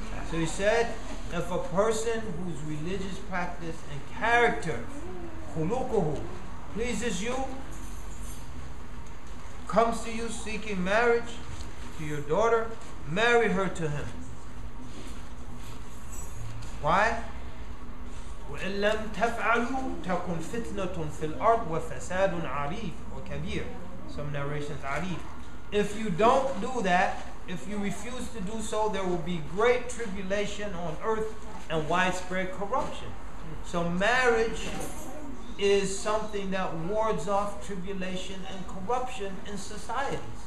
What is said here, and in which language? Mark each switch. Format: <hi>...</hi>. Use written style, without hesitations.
<en>So he said, if a person whose religious practice and character, khuluquhu, pleases you, comes to you seeking marriage to your daughter, marry her to him. Why?</en> <ar>وَإِن لَمْ تَفْعَلُوا تَكُنْ فِتْنَةٌ فِي الْأَرْضِ وَفَسَادٌ عَرِيفٌ or kabir.</ar> <en>Some narrations arif. If you don't do that, if you refuse to do so, there will be great tribulation on earth and widespread corruption. So marriage is something that wards off tribulation and corruption in societies.</en>